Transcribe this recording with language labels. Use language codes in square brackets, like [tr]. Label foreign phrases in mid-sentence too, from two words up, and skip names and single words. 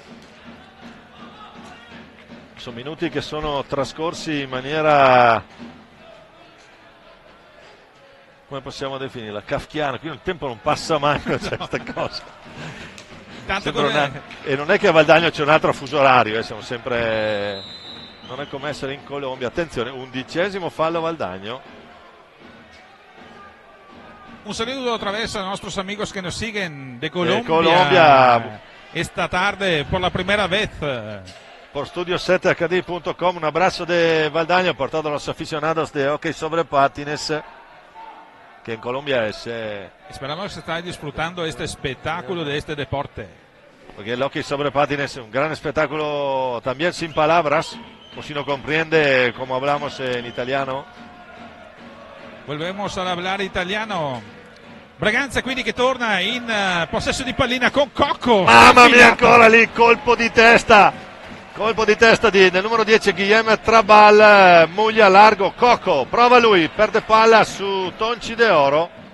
[it] Sono minuti che sono trascorsi in maniera, come possiamo definirla, kafkiana, qui il tempo non passa mai per queste cose. E non è che a Valdagno c'è un altro fuso orario, siamo sempre, non è come essere in Colombia. Attenzione, 11° fallo Valdagno. [es] Un saludo attraverso a nuestros amigos que nos siguen de Colombia. Colombia. Esta tarde por la primera vez. Por studio7hd.com, un abrazo de Valdagno portado a los aficionados de hockey sobre patines, que en Colombia es... Esperamos que estáis disfrutando este espectáculo de este deporte. Porque el hockey sobre patines es un gran espectáculo también sin palabras, o si no comprende como hablamos en italiano. Volvemos a hablar italiano. [it] Braganza quindi che torna in possesso di pallina con Cocco. Mamma mia, ancora lì, colpo di testa del numero 10 Guillaume Trabal, Muglia largo, Cocco, prova lui, perde palla su Tonci De Oro.